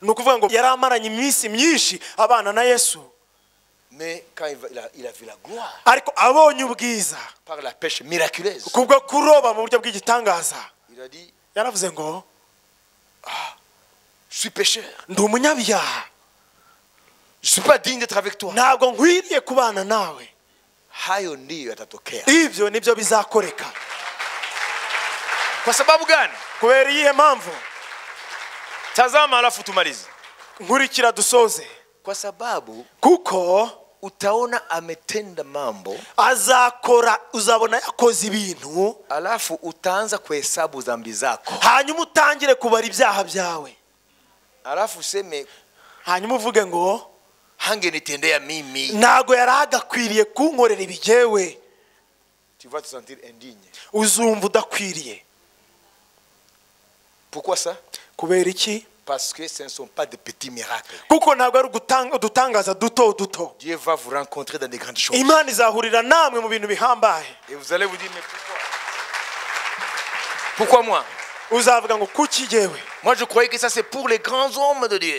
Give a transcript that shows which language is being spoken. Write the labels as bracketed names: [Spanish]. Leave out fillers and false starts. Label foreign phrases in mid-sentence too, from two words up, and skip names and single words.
[French] Mais quand il a vu la gloire par la pêche miraculeuse, il a dit, je suis pécheur. Je ne suis pas digne d'être avec toi. [Swahili] Hayo ndiyo yatatokea. Kwa sababu gani? Tazama alafu tumalize. Kwa sababu kuko utaona ametenda mambo, [Kinyarwanda] azakora, uzabona yakoze ibintu, [Swahili] alafu utaanza kuhesabu dhambi zako, [Kinyarwanda] hanyuma utangire kubara ibyaha byawe, [Swahili] alafu useme, [Kinyarwanda] hanyuma uvuge ngo [Swahili] hangenitendea mimi, [Kinyarwanda] nago yaragakwiriye kunkorera ibijewe. [French] Tu vas te sentir indigne. [Kinyarwanda] Uzumva udakwiriye. [French] Pourquoi ça? [Kinyarwanda] Kubera iki? [French] Parce que ce ne sont pas de petits miracles. Dieu va vous rencontrer dans des grandes choses. Et vous allez vous dire, mais pourquoi moi? Moi je croyais que ça c'est pour les grands hommes de Dieu.